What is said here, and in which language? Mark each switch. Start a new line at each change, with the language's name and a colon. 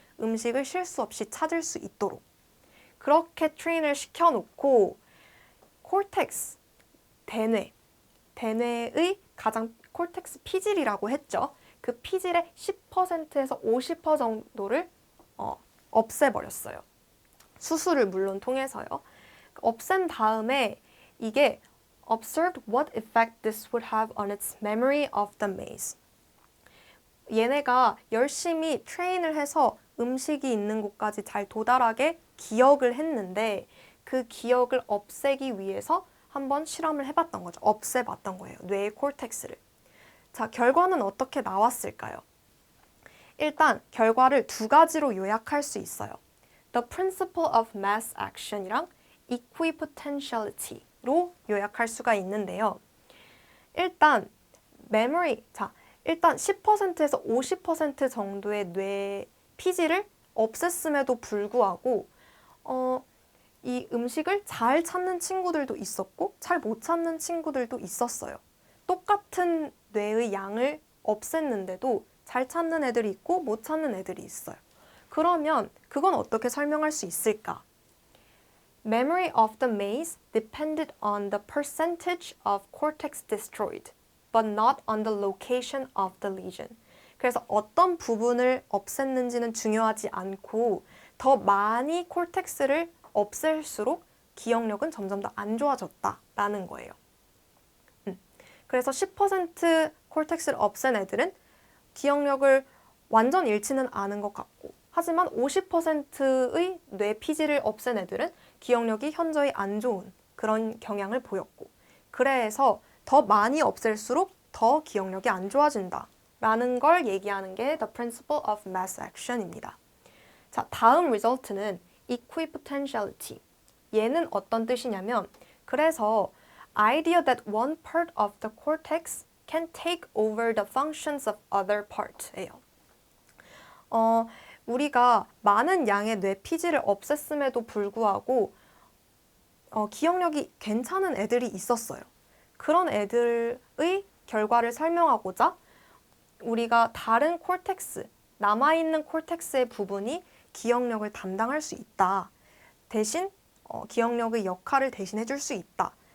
Korean: 음식을 실수 없이 찾을 수 있도록. 그렇게 트레인을 시켜놓고 콜텍스, 대뇌의 가장 콜텍스 피질이라고 했죠. 그 피질의 10%에서 50% 정도를 없애버렸어요. 수술을 물론 통해서요. 없앤 다음에 이게
English: observed what effect this would have on its memory of the maze.
Korean: 얘네가 열심히 트레인을 해서 음식이 있는 곳까지 잘 도달하게 기억을 했는데 그 기억을 없애기 위해서 한번 실험을 해봤던 거죠. 없애봤던 거예요. 뇌의 콜텍스를. 자, 결과는 어떻게 나왔을까요? 일단 결과를 두 가지로 요약할 수 있어요. The principle of mass action이랑 equipotentiality로 요약할 수가 있는데요. 일단 memory, 일단 10%에서 50% 정도의 뇌 피질을 없앴음에도 불구하고 이 음식을 잘 찾는 친구들도 있었고 잘 못 찾는 친구들도 있었어요. 똑같은 뇌의 양을 없앴는데도 잘 찾는 애들이 있고 못 찾는 애들이 있어요. 그러면 그건 어떻게 설명할 수 있을까?
English: Memory of the maze depended on the percentage of cortex destroyed, but not on the location of the lesion.
Korean: 그래서 어떤 부분을 없앴는지는 중요하지 않고 더 많이 콜텍스를 없앨수록 기억력은 점점 더 안 좋아졌다라는 거예요. 그래서 10% 콜텍스를 없앤 애들은 기억력을 완전 잃지는 않은 것 같고 하지만 50%의 뇌 피질을 없앤 애들은 기억력이 현저히 안 좋은 그런 경향을 보였고 그래서 더 많이 없앨수록 더 기억력이 안 좋아진다 라는 걸 얘기하는 게 The Principle of Mass Action입니다. 자, 다음 리절트는 equipotentiality. 얘는 어떤 뜻이냐면 그래서
English: idea that one part of the cortex can take over the functions of other parts예요.
Korean: 우리가 많은 양의 뇌 피질을 없앴음에도 불구하고 기억력이 괜찮은 애들이 있었어요. 그런 애들의 결과를 설명하고자 우리가 다른 콜텍스, 남아있는 콜텍스의 부분이 기억력을 담당할 수 있다. 대신 기억력의 역할을 대신해 줄 수 있다.